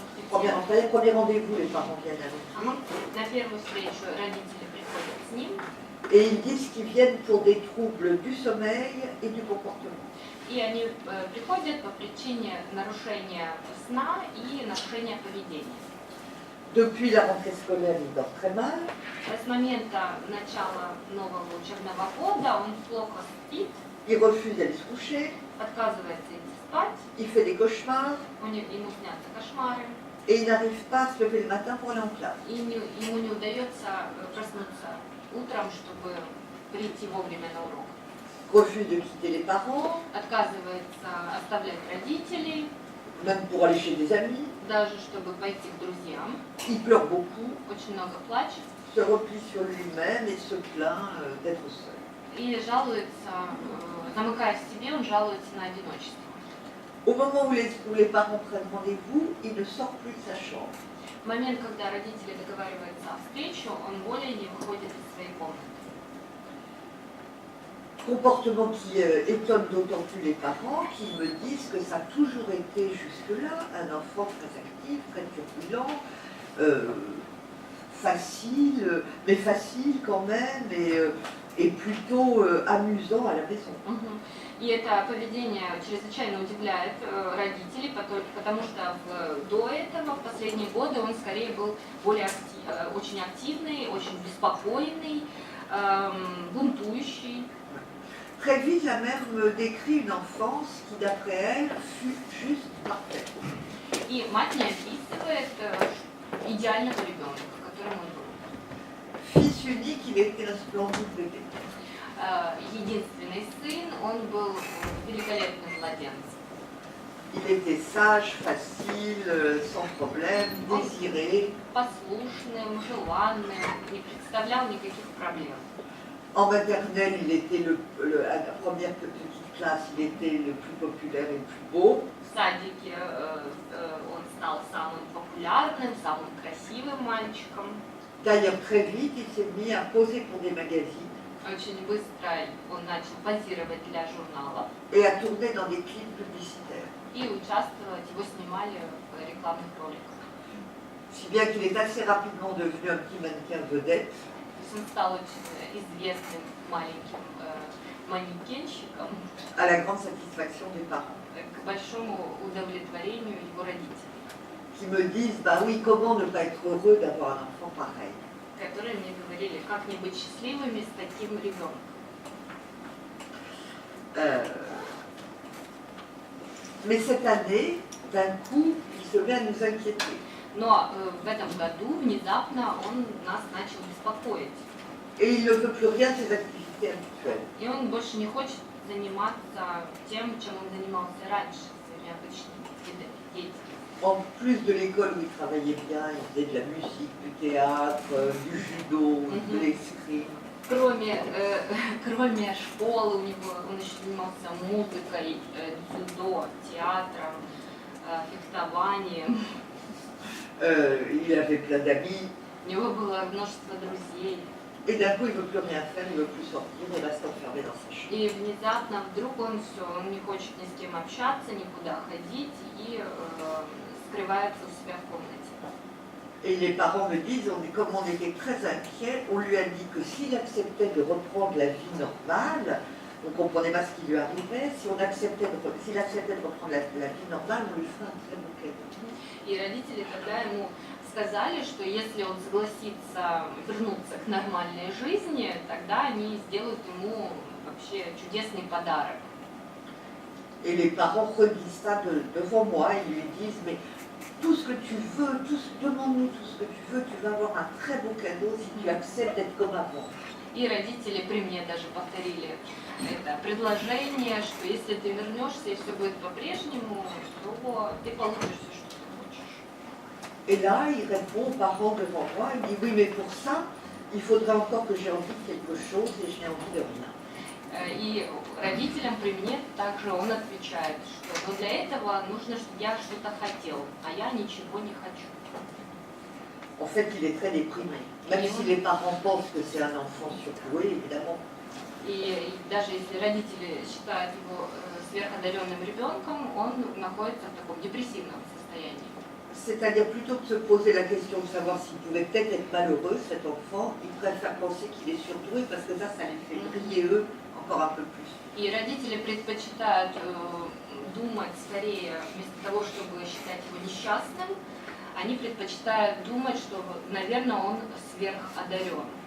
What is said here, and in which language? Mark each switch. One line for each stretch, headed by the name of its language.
French: Premier rendez-vous, les parents viennent avec lui.
Russian: На первую встречу родители приходят с ним.
French: Et ils disent qu'ils viennent pour des troubles du sommeil et du comportement.
Russian: И они приходят по причине нарушения сна и нарушения поведения.
French: Depuis la rentrée scolaire, il dort très mal.
Russian: С момента начала нового учебного года он плохо спит.
French: Il refuse d'aller se coucher.
Russian: Отказывается идти спать.
French: Il fait des cauchemars.
Russian: Ему снятся кошмары.
French: Et il n'arrive pas à se lever le matin pour aller en classe.
Russian: И ему не удается проснуться утром, чтобы прийти вовремя на урок.
French: Refuse de quitter les parents.
Russian: Отказывается оставлять родителей.
French: Même pour aller chez des amis.
Russian: Даже чтобы пойти к друзьям.
French: Il pleure beaucoup.
Russian: Очень много плачет.
French: Se replie sur lui-même et se plaint d'être seul.
Russian: И жалуется, замыкаясь в себе, он жалуется на одиночество.
French: Au moment où les parents prennent rendez-vous, il ne sort plus de sa chambre.
Russian: В момент, когда родители договариваются о встрече, он более не выходит из своей комнаты.
French: Comportement qui étonne d'autant plus les parents, qui me disent que ça a toujours été jusque-là un enfant très actif, très turbulent, facile, mais facile quand même, et plutôt amusant à la maison.
Russian: И это поведение чрезвычайно удивляет родителей, потому что до этого, в последние годы, он скорее был очень активный, очень беспокойный, бунтующий.
French: Très vite, la mère me décrit une enfance qui, d'après elle, fut juste parfaite.
Russian: И мать не описывает идеального ребенка, которым он был.
French: Fils unique, il était un splendide bébé.
Russian: Единственный сын, он был великолепным младенцем.
French: Il était sage, facile, sans problème, désiré.
Russian: Послушным, желанным, не представлял никаких проблем.
French: En maternelle, il était à la première petite classe, il était le plus populaire et le plus beau.
Russian: В садике он стал самым популярным, самым красивым мальчиком.
French: D'ailleurs, très vite, il s'est mis à poser pour des magazines
Russian: Очень быстро он начал позировать для журналов
French: et à tourner dans des clips publicitaires.
Russian: и участвовать, его снимали в рекламных роликах.
French: Si bien qu'il est assez rapidement devenu un petit mannequin vedette.
Russian: То есть он стал очень известным маленьким манекенщиком,
French: à la grande satisfaction des parents.
Russian: К большому удовлетворению его родителей,
French: Qui me disent, bah oui, comment ne pas être heureux d'avoir un enfant pareil.
Russian: которые мне говорили, как не быть счастливыми с таким ребенком.
French: Mais cette année, d'un coup, il se met à nous inquiéter.
Russian: Но в этом году внезапно он нас начал беспокоить.
French: Et il ne veut plus rien de ses activités habituelles.
Russian: И он больше не хочет заниматься тем, чем он занимался раньше, своими обычными видами деятельности.
French: En plus de l'école où il travaillait bien, il faisait de la musique, du théâtre, du judo, de l'escrime.
Russian: Кроме школы у него он еще занимался музыкой, дзюдо, театром, фехтованием.
French: Il avait plein d'amis.
Russian: У него было множество друзей.
French: Et d'un coup, il ne veut plus rien faire, il ne veut plus sortir, il reste enfermé dans sa chambre.
Russian: И внезапно вдруг он не хочет ни с кем общаться, никуда ходить и скрывается у себя в комнате.
French: Et les parents me disent, comme on était très inquiets, on lui a dit que s'il acceptait de reprendre la vie normale, on ne comprenait pas ce qui lui arrivait, s'il acceptait de reprendre la vie normale, on lui ferait un très beau cadeau.
Russian: И родители тогда ему сказали, что если он согласится вернуться к нормальной жизни, тогда они сделают ему вообще чудесный подарок.
French: Et les parents redisent ça devant moi, ils lui disent, mais tout ce que tu veux, demande-nous tout ce que tu veux, tu vas avoir un très beau cadeau si tu acceptes d'être comme avant.
Russian: И родители при мне даже повторили это предложение, что если ты вернешься и все будет по-прежнему, то ты получишь все, что ты хочешь.
French: Et là, il répond aux parents devant moi, il dit, oui, mais pour ça, il faudrait encore que j'ai envie de quelque chose et je n'ai envie de rien.
Russian: И родителям при мне также он отвечает, что для этого нужно, чтобы я что-то хотел, а я ничего не хочу.
French: En fait, il est très déprimé. Même si les parents pensent que c'est un enfant surjoué, évidemment.
Russian: И даже если родители считают его сверходаренным ребенком, он находится в таком депрессивном состоянии.
French: C'est-à-dire, plutôt que de se poser la question de savoir s'il pouvait peut-être être malheureux, cet enfant, il préfère penser qu'il est surdoué parce que ça les fait briller eux encore un peu plus.
Russian: И родители предпочитают думать скорее, вместо того, чтобы считать его несчастным, они предпочитают думать, что, наверное, он сверходарен.